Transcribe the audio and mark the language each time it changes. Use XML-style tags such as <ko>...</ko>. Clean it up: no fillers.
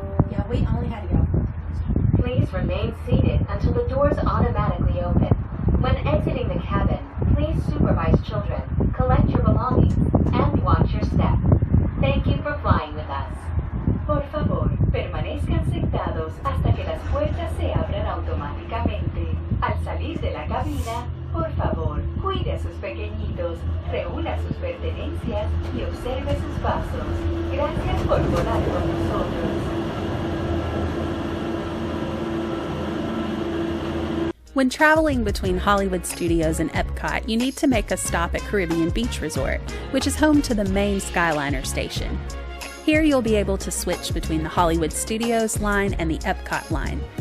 <en>Yeah, we only had to go. Please remain seated until the doors automatically open. When exiting the cabin, please supervise children, collect your belongings, and watch your step. Thank you for flying with us.</en> <es>Por favor, permanezcan sentados hasta que las puertas se abran automáticamente. Al salir de la cabina, por favor, cuide a sus pequeñitos, reúna sus pertenencias y observe sus pasos. Gracias por volar con nosotros.</es> <en>When traveling between Hollywood Studios and Epcot, you need to make a stop at Caribbean Beach Resort, which is home to the main Skyliner station. Here you'll be able to switch between the Hollywood Studios line and the Epcot line.</en>